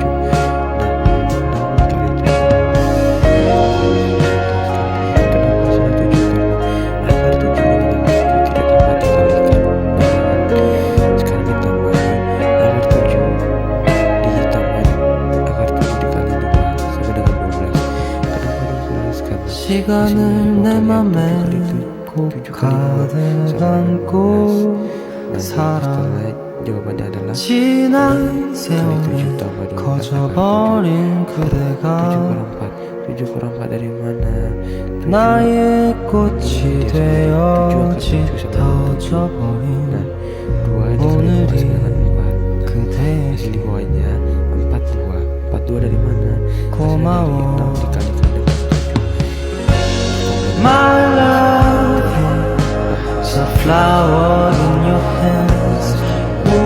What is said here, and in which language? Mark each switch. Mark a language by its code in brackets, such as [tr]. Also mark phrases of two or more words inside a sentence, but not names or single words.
[id] Nah, 6 dikali 7. Kenapa hasilnya 7? Karena akar 7 dengan akar 7 tidak dapat dikalikan. Sekarang ditambah akar 7 ditambah akar 7 dikali 2 sama dengan 12. Kenapa 12? Karena [ko] 시간을 내 맘에 꼭 가득 안고 [id] setelah jawabannya adalah [ko] 지난 [id] kali 7 [ko] 세월이 [id] tambah 12 [ko] 커져버린 7 그대가 [id] kurang 4. 7 kurang 4 dari mana? 7 [ko] 나의 꽃이 되어 7 짙어져버린 [id] 2 dikali 2 [ko] 오늘이 [id] dengan 4. Hasil [ko] 그대에게 [id] di bawahnya 42. 42 dari mana? [ko] 고마워. [id] Hasilnya dari 6 dikalikan dengan 7. [en] My love is a flower in your hands.